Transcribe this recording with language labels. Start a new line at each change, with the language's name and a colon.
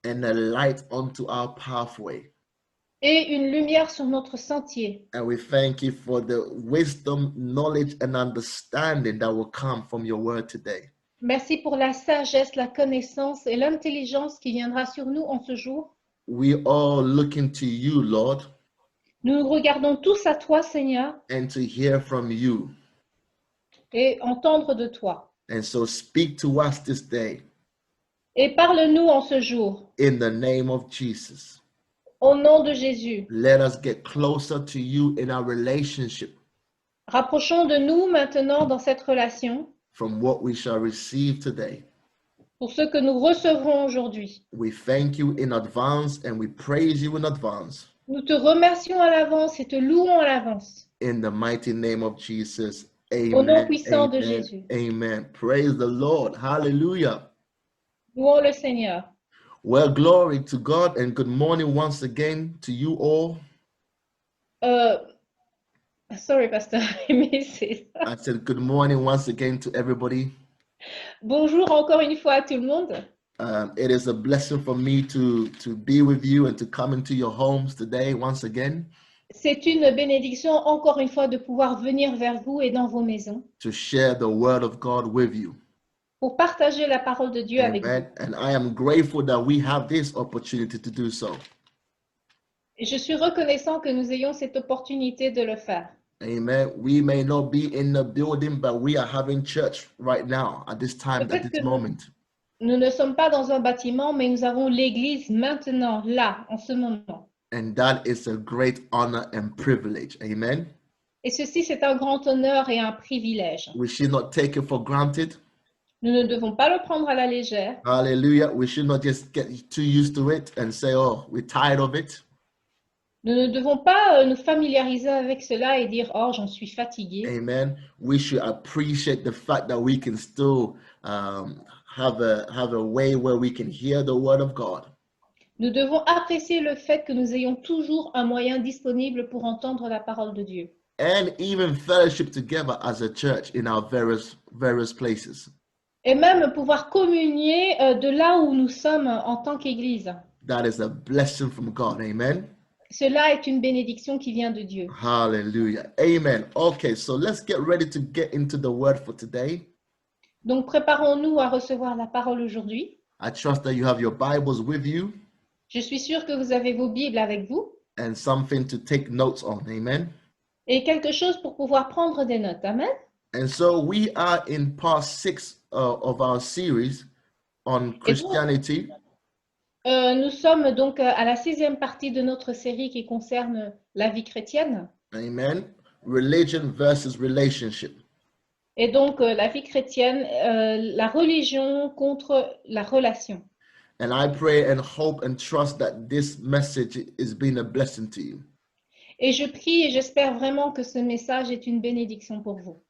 English: and a light unto our pathway.
French: et une lumière sur notre sentier.
English: And we thank you for the wisdom, knowledge, and understanding that will come from your word today.
French: Merci pour la sagesse, la connaissance et l'intelligence qui viendra sur nous en ce jour.
English: We are looking to you, Lord,
French: Nous regardons tous à toi, Seigneur,
English: and to hear from you.
French: et entendre de toi.
English: And so speak to us this day
French: Et parle-nous en ce jour,
English: in the name of Jesus.
French: au nom de Jésus.
English: Let us get closer to you in our relationship
French: Rapprochons de nous maintenant dans cette relation
English: from what we shall receive today.
French: pour ce que nous recevrons aujourd'hui.
English: We thank you in advance and we praise you in advance.
French: Nous te remercions à l'avance et te louons à l'avance.
English: In the mighty name of Jesus.
French: Au nom
English: Amen.
French: puissant de
English: Amen.
French: Jésus.
English: Amen. Praise the Lord. Hallelujah.
French: Louons le Seigneur.
English: Well, glory to God and good morning once again to you all. Sorry, Pastor, I missed it. I said good morning once again to everybody.
French: Bonjour encore une fois à tout le monde.
English: It is a blessing for me to be with you and to come into your homes today once again.
French: C'est une bénédiction encore une fois de pouvoir venir vers vous et dans vos maisons
English: To share the word of God with you.
French: pour partager la parole de Dieu avec vous.
English: Amen. And I am grateful that we have this opportunity to do so.
French: Et je suis reconnaissant que nous ayons cette opportunité de le faire.
English: Amen. We may not be in the building, but we are having church right now at this time, at this moment.
French: Nous ne sommes pas dans un bâtiment, mais nous avons l'église maintenant, là, en ce moment.
English: And that is a great honor and privilege. Amen.
French: Et ceci, c'est un grand honneur et un privilège.
English: We should not take it for granted.
French: Nous ne devons pas le prendre à la légère.
English: Hallelujah. We should not just get too used to it and say, oh, we're tired of it.
French: Nous ne devons pas nous familiariser avec cela et dire, oh, j'en suis fatigué.
English: Amen. We should appreciate the fact that we can still have a way where we can hear the word of God.
French: Nous devons apprécier le fait que nous ayons toujours un moyen disponible pour entendre la parole de Dieu.
English: And even fellowship together as a church in our various places.
French: Et même pouvoir communier de là où nous sommes en tant qu'Église.
English: That is a blessing from God. Amen.
French: Cela est une bénédiction qui vient de Dieu.
English: Hallelujah. Amen. Okay, so let's get ready to get into the word for today.
French: Donc préparons-nous à recevoir la parole aujourd'hui.
English: I trust that you have your Bibles with you.
French: Je suis sûre que vous avez vos Bibles avec vous.
English: And something to take notes on. Amen.
French: Et quelque chose pour pouvoir prendre des notes.
English: Amen. And so we are in part 6 of our series on Christianity.
French: Nous sommes donc à la 6e partie de notre série qui concerne la vie chrétienne.
English: Amen. Religion versus relationship.
French: Et donc la vie chrétienne, la religion contre la relation.
English: And I pray and hope and trust that this message is being a blessing to you.
French: Et je prie et j'espère vraiment que ce message est une bénédiction pour vous.